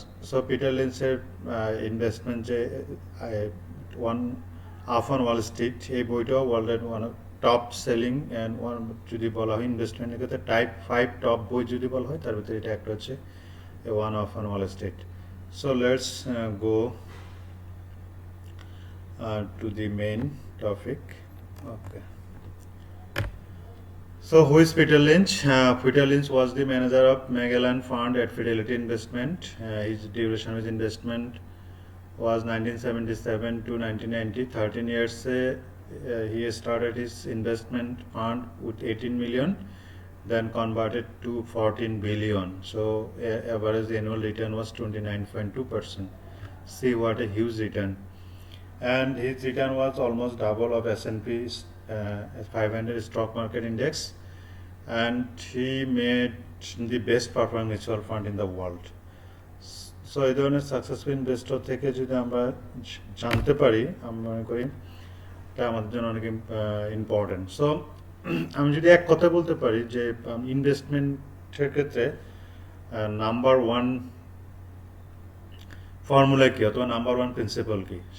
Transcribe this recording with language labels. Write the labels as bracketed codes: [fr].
[bn] So Peter লিঞ্চের investment যে one up on Wall Street এই বইটাও ওয়ার্ল্ডের one top selling and one যদি বলা হয় ইনভেস্টমেন্টের ক্ষেত্রে টাইপ 5 টপ বই যদি বলা হয় তার ভিতরে এটা একটা হচ্ছে one up on Wall Street. [en] So let's go to the main topic. Okay. So who is Peter Lynch? Peter Lynch was the manager of Magellan Fund at Fidelity Investment. His duration of his investment was 1977 to 1990. 13 years he started his investment fund with 18 million, then converted to 14 billion. So average annual return was 29.2%. See what a huge return. And his return was almost double of S&P 500 stock market index, and he made the best performing mutual fund in the world. [bn] So এই ধরনের successful investor থেকে যদি আমরা জানতে পারি আমি মনে করি এটা আমাদের জন্য অনেক ইম্পর্টেন্ট। সো আমি যদি এক কথা বলতে পারি যে ইনভেস্টমেন্টের ক্ষেত্রে নাম্বার ওয়ান ফর্মুলা কি অথবা নাম্বার ওয়ান প্রিন্সিপাল কি,